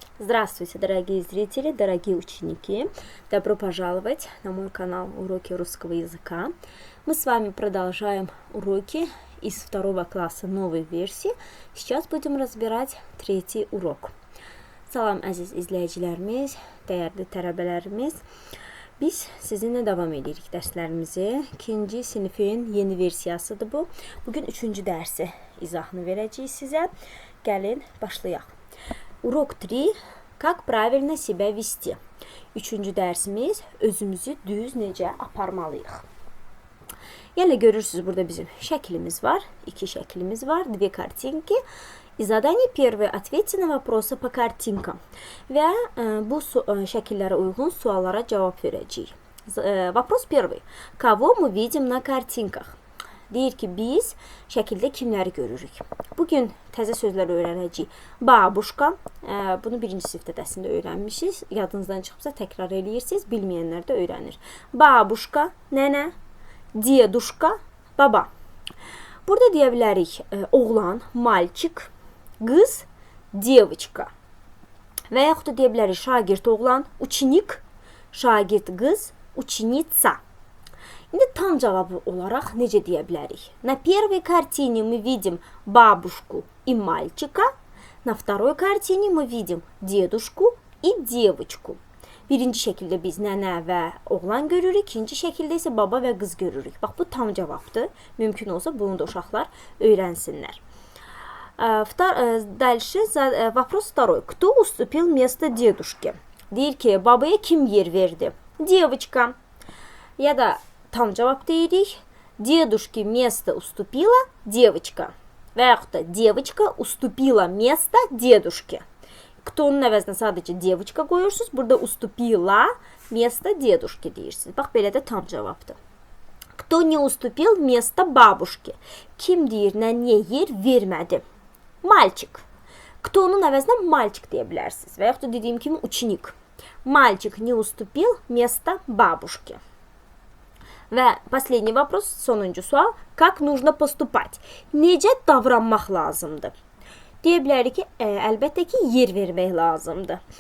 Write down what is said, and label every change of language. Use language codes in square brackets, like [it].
[ru] Здравствуйте, дорогие зрители, дорогие ученики! Добро пожаловать на мой канал Уроки русского языка. Мы с вами продолжаем уроки из второго класса новой версии. Сейчас будем разбирать третий урок. [az] Salam əziz izləyicilərimiz, dəyərli tələbələrimiz. Biz sizinlə davam edirik dərslərimizi. İkinci sinifin yeni versiyasıdır bu. Bugün üçüncü dərsi izahını verəcəyik sizə. Gəlin, başlayaq. [ru] Урок 3. Как правильно себя вести? [az] Üçüncü dərsimiz özümüzü düz necə aparmalıyıq. Yəni görürsünüz burada bizim şəklimiz var. İki şəklimiz var. [ru] Две картинки. И задание первое. Ответьте на вопросы по картинкам. [az] Və bu şəkillərə uyğun suallara cavab verəcəyik. [ru] Вопрос первый. Кого мы видим на картинках? [az] Deyir ki, biz şəkildə kimləri görürük? Bugün təzə sözlər öyrənəcəyik. Babuşka, bunu birinci sinifdə dərsində öyrənmişiz. Yadınızdan çıxıbsa təkrar eləyirsiniz, bilməyənlər də öyrənir. Babuşka, nənə, deduşka, baba. Burada deyə bilərik oğlan, malçik, qız, [ru] девочка. [az] Və yaxud da deyə bilərik şagird oğlan, [ru] ученик, [az] şagird qız, [ru] ученица. [az] İndi tam cavabı olaraq necə deyə bilərik? [ru] На первой картине мы видим бабушку и мальчика. На второй картине мы видим дедушку и девочку. [az] Birinci şəkildə biz nənə və oğlan görürük. İkinci şəkildə isə baba və qız görürük. Bax, bu tam cavabdır. Mümkün olsa bunu da uşaqlar öyrənsinlər. [ru] Дальше вопрос второй. Кто уступил место дедушке? [az] Deyir ki, babaya kim yer verdi? [ru] Девочка. [az] Ya da tam cavab deyirik. [ru] Дедушке место уступила девочка. [az] Və yaxud da [ru] девочка уступила место дедушке. Кто- [az] nun əvəzinə sadəcə [ru] девочка [az] qoyursunuz. Burada [ru] уступила место дедушке [az] deyirsiniz. Bax, belə də tam cavabdır. [ru] Кто не уступил место бабушке? [az] Kim deyir, nəniyə yer vermədi? [ru] Мальчик. Кто- [az] nun əvəzinə [ru] мальчик [az] deyə bilərsiniz. Və yaxud da dediyim kimi [ru] ученик. Мальчик не уступил место бабушке. [az] Və [ru] последний вопрос, [az] sonuncu sual. [ru] Как нужно поступать? [az] Necə davranmaq lazımdır? Deyə bilərik ki, əlbəttə ki, yer vermək lazımdır.